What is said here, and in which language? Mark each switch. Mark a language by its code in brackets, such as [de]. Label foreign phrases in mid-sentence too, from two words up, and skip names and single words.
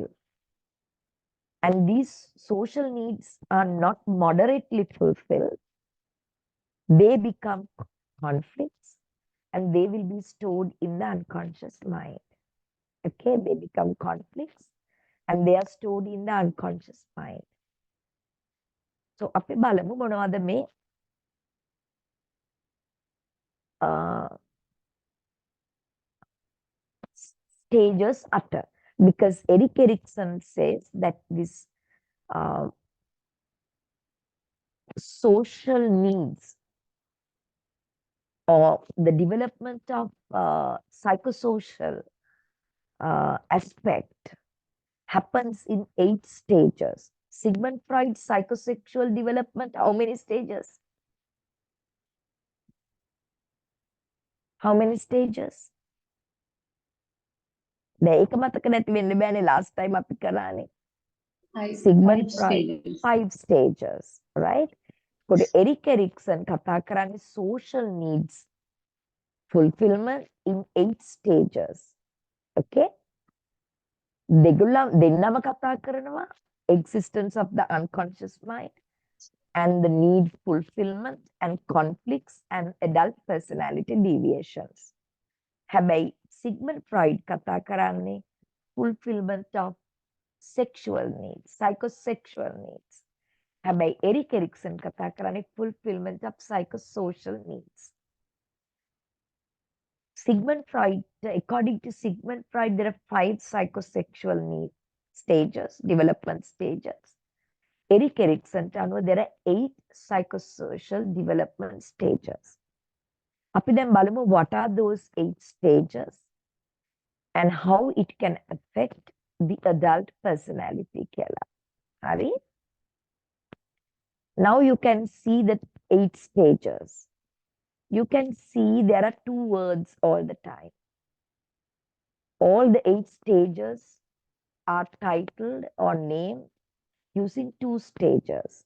[en] And these social needs are not moderately fulfilled. They become conflicts and they will be stored in the unconscious mind. Okay, they become conflicts and they are stored in the unconscious mind. So [si] අපි බලමු මොනවද මේ [en] stages utter, because Erik Erikson says that this social needs or the development of psychosocial aspect happens in 8 stages. Sigmund Freud's psychosexual development, how many stages? How many stages? [si] ඒක මතක නැති වෙන්න බෑනේ [en] last time [si] අපි කරානේ. [en] Sigmund Freud, 5 stages, right? [si] කොට Erik Erikson කතා කරන්නේ [en] social needs fulfillment in 8 stages. Okay? [si] දෙන්නම කතා කරනවා [en] existence of the unconscious mind and the need fulfillment and conflicts and adult personality deviations. [si] හැබැයි Sigmund Freud කතා කරන්නේ [en] fulfillment of sexual needs, psychosexual needs. [si] හැබැයි Erik Erikson කතා කරන්නේ [en] fulfillment of psychosocial needs. Sigmund Freud, according to Sigmund Freud, there are 5 psychosexual need stages, development stages. Erik Erikson, there are 8 psychosocial development stages. [si] අපි දැන් බලමු [en] what are those 8 stages and how it can affect the adult personality [si] කියලා. හරි? [en] Now you can see the 8 stages. You can see there are 2 words all the time. All the 8 stages are titled or named using 2 stages.